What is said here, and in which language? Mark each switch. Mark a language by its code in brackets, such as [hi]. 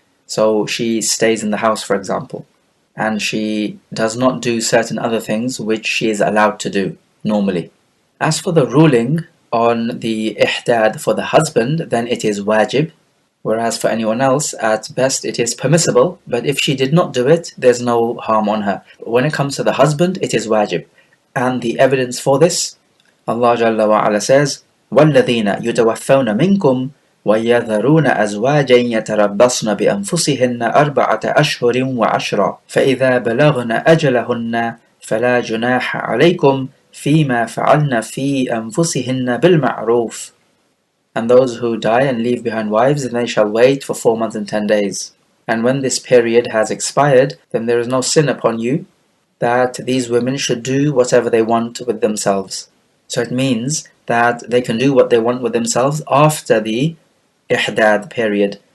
[en] So she stays in the house, for example, and she does not do certain other things which she is allowed to do normally. As for the ruling on the ihdaad for the husband, then it is wajib, whereas for anyone else, at best it is permissible, but if she did not do it, there's no harm on her. When it comes to the husband, it is wajib. And the evidence for this, Allah Jalla wa Ala says, [ar] وَالَّذِينَ يُتَوَفَّوْنَ مِنْكُمْ وَيَذَرُونَ أَزْوَاجًا يَتَرَبَّصْنَ بِأَنفُسِهِنَّ أَرْبَعَةَ أَشْهُرٍ وَعَشْرًا فَإِذَا بَلَغْنَ أَجَلَهُنَّ فَلَا جُنَاحَ عَلَيْكُمْ فِيمَا فَعَلْنَ فِي أَنفُسِهِنَّ بِالْمَعْرُوفِ. [en] And those who die and leave behind wives, then they shall wait for 4 months and 10 days. And when this period has expired, then there is no sin upon you that these women should do whatever they want with themselves. So it means that they can do what they want with themselves after the ihdaad period.